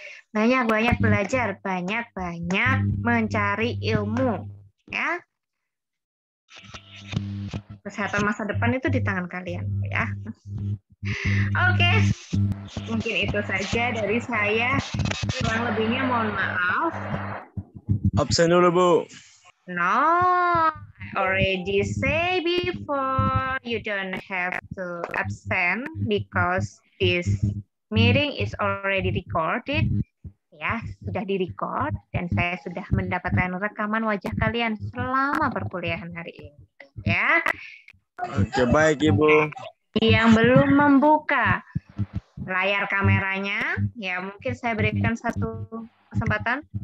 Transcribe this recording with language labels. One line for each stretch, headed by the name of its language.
Indonesian: Banyak-banyak belajar, banyak-banyak mencari ilmu ya. Kesehatan masa depan itu di tangan kalian ya. Oke. Mungkin itu saja dari saya. Kurang lebihnya mohon maaf. Absen dulu Bu.
English: No, I already say before you don't have to absent because this meeting is already recorded.
Indonesian: Ya, sudah direcord dan saya sudah mendapatkan rekaman wajah kalian selama perkuliahan hari ini. Ya. Oke, baik Ibu. Yang belum membuka layar kameranya, ya mungkin saya berikan satu kesempatan.